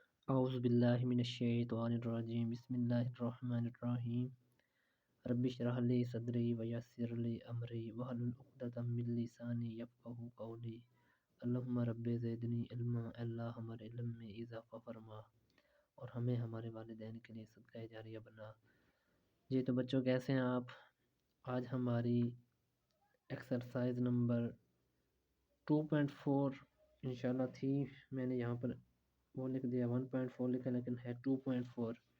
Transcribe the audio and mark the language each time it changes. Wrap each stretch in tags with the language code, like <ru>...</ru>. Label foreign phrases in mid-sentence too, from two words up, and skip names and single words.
<ar>أعوذ بالله من الشيطان الرجيم بسم الله الرحمن الرحيم رب اشرح لي صدري ويسر لي أمري واحلل عقدة من لساني يفقهوا قولي اللهم رب زدني علما.</ar> <ur>اللہ ہمارے علم میں اضافہ فرما اور ہمیں ہمارے والدین کے لیے صدقہ جاریہ بنا. جی تو بچو، کیسے ہیں آپ? آج ہماری ایکسرسائز نمبر 2.4 ان شاء اللہ تھی. میں نے یہاں پر وہ لکھ دیا 1.4 لکھا، لیکن ہے 2.4.</ur>